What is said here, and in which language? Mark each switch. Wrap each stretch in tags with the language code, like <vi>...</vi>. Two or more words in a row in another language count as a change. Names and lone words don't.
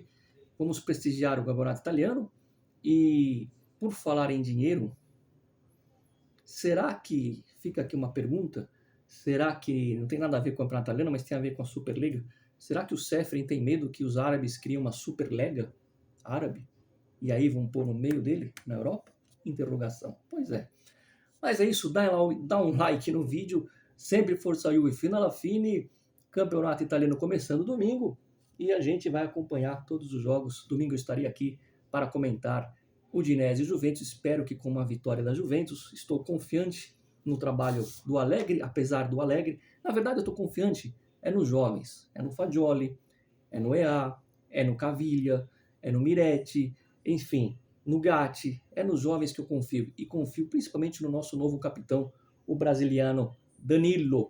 <pt>Vamos prestigiar o campeonato italiano e, por falar em dinheiro, será que, fica aqui uma pergunta, será que, não tem nada a ver com o campeonato italiano, mas tem a ver com a Superliga, será que o Ceferin tem medo que os árabes criem uma Superliga árabe e aí vão pôr no meio dele, na Europa? Interrogação. Pois é. Mas é isso, dá um like no vídeo,</pt> <it>sempre Forza Juve fino alla fine,</it> <pt>campeonato italiano começando domingo, e a gente vai acompanhar todos os jogos. Domingo eu estarei aqui para comentar Udinese e Juventus, espero que com uma vitória da Juventus, estou confiante no trabalho do Allegri, apesar do Allegri, na verdade eu estou confiante, nos jovens, no Fagioli, no EA, no Caviglia, no Miretti, enfim, no Gatti, nos jovens que eu confio, e confio principalmente no nosso novo capitão, o brasiliano Danilo.</pt>